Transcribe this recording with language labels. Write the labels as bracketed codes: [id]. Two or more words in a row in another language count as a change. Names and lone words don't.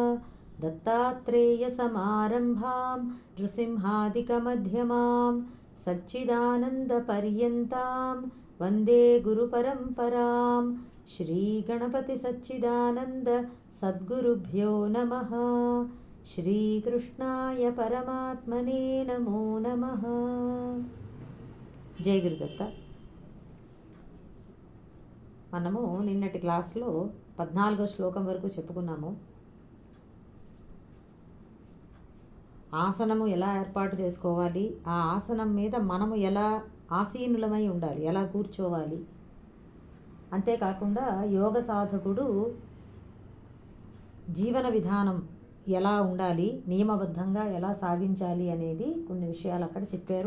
[sa] दत्तात्रेयसमारम्भां नृसिंहादिकमध्यमां सच्चिदानन्दपर्यन्तां वन्दे गुरुपरम्परां। श्रीगणपतिसच्चिदानन्द सद्गुरुभ्यो नमः। శ్రీకృష్ణాయ పరమాత్మనే నమో నమః. [te] జై గురుదత్త. మనము నిన్నటి క్లాస్లో 14వ శ్లోకం వరకు చెప్పుకున్నాము. ఆసనము ఎలా ఏర్పాటు చేసుకోవాలి, ఆ ఆసనం మీద మనము ఎలా ఆసీనులమై ఉండాలి, ఎలా కూర్చోవాలి, అంతేకాకుండా యోగ సాధకుడు జీవన విధానం ఎలా ఉండాలి, నియమబద్ధంగా ఎలా సాగించాలి అనేది కొన్ని విషయాలు అక్కడ చెప్పారు.